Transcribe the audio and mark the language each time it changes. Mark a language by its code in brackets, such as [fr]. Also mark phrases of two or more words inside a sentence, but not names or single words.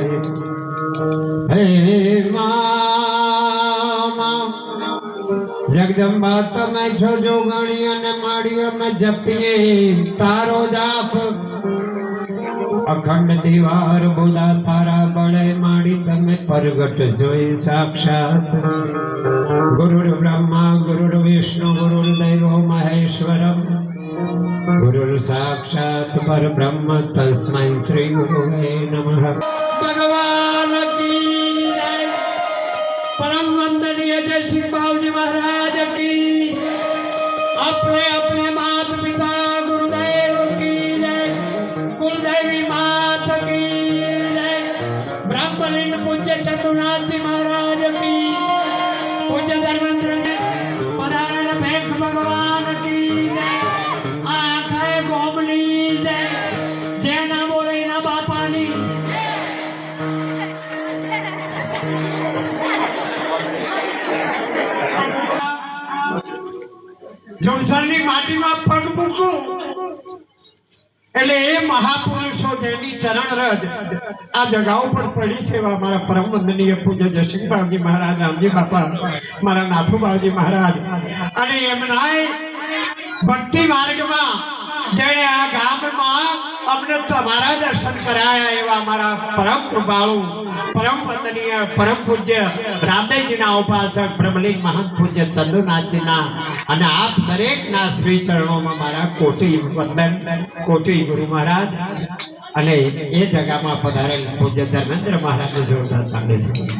[gu] હે મામા જગદમ્બા તમે છો જોગણી અને માડિયો મેં જપીએ તારો જાપ અખંડ દીવાર બુદા તારા બડે માડી તમે પ્રગટ જોઈ સાક્ષાત [sa] गुरु ब्रह्मा गुरु विष्णु गुरु देवो महेश्वरम गुरु साक्षात परब्रह्म तस्मै श्री गुरुवे नमः। [hi] भगवान की जय। परम वंदनीय जय श्री बाबूजी महाराज की। अपने अपने माता पिता गुरुदेव की जय। कुलदेवी माता की जय। ब्रह्मलीन पूज्य चंदुनाथ जी महाराज की। पूज्य धर्मेंद्र जी पधारण भेख भगवान की जय। आंखें गोमनी जय। [gu] જેના બોલે ના બાપાની જોડસરની માટી મેં પગ મૂકૂ એટલે એ મહાપુરુષો જેની ચરણ રજ આ જગાઓ પર પડી છે મારા પરમ વંદનીય પૂજ્ય જયસિંહ બાપજી મહારાજ રામજી બાપા મારા નાથુ બાપજી મહારાજ અને એમનાય ભક્તિ માર્ગમાં જેણે આ ગામમાં અમને તમારા દર્શન કરાયા એવા મારા પરમ કૃપાળુ પરમ વંદનીય પરમ પૂજ્ય રામદેવજીના ઉપાસક બ્રહ્મલીન મહંત પૂજ્ય ચંદુનાથજીના અને આપ દરેકના શ્રી ચરણોમાં મારા કોટી વંદન કોટી ગુરુ મહારાજ અને એ જગામાં પધારેલ પૂજ્ય ધર્મેન્દ્ર મહારાજને જોરદાર તાળીઓ છે